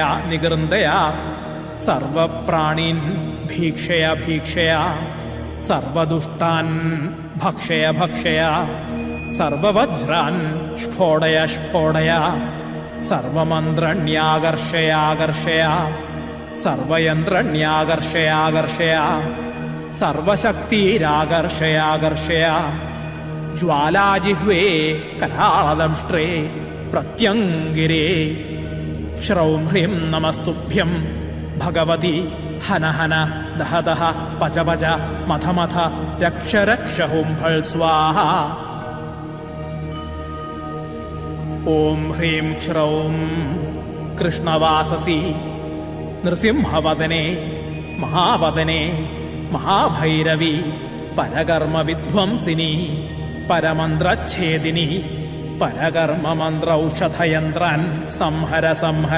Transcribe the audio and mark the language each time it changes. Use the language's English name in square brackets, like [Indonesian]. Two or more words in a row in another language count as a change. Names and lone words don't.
[Sanskrit] निकृन्दय सर्वप्राणीन् भीक्षय भीक्षय सर्वदुष्टान् भक्षय भक्षय सर्ववज्रान् स्फोडय स्फोडय सर्वमन्त्रण्याकर्षय आकर्षय सर्वयन्त्रण्याकर्षय आकर्षय सर्वशक्तिराकर्षय आकर्षय ज्वालाजिह्वे कराळदंष्ट्रे प्रत्यङ्गिरे श्रौं ह्रीं नमस्तुभ्यं भगवति ഹന ഹന ദഹ ദഹ പച പച മഥ മഥ രക്ഷ രക്ഷ ഹും ഫൾ സ്വാഹ. ഓം ഹ്രീം ക്ഷ്രൗം കൃഷ്ണവാസസി നൃസിംഹവദനേ മഹാവദനേ മഹാഭൈരവി പരകർമ്മ വിധ്വംസിനി പരമന്ത്രച്ഛേദിനി പരകർമ്മമന്ത്രൌഷധയന്ത്രാൻ സംഹര സംഹര.